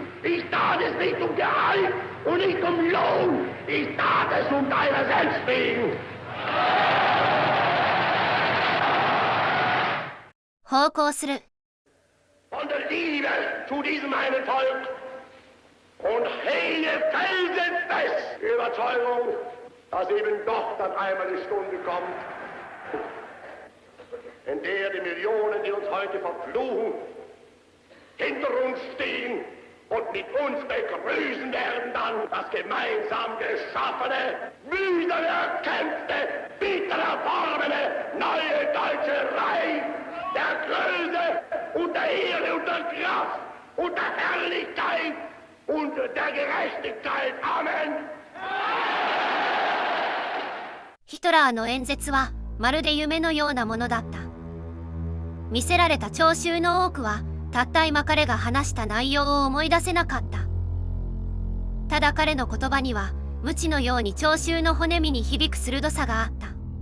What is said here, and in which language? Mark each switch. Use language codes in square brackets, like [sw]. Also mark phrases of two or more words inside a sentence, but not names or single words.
[de] Ich tat es nicht um Gehalt und nicht um Lohn, ich tat es um deiner selbst wegen. [ja] 奉公する。 [de] Von der Liebe zu diesem einen Volk und hege felsenfest die Überzeugung, dass eben doch dann einmal die Stunde kommt, in der die Millionen, die uns heute verfluchen, hinter uns stehen und mit uns begrüßen werden dann das gemeinsam geschaffene, mühsam erkämpfte, bitter erworbene neue deutsche Reich der Größe und der Ehre und der Kraft und der Herrlichkeit und der Gerechtigkeit. Amen. [ja] ヒトラーの演説はまるで夢のようなものだった。見せられた聴衆の多くはたった今彼が話した内容を思い出せなかった。ただ彼の言葉には無知のように聴衆の骨身に響く鋭さがあった。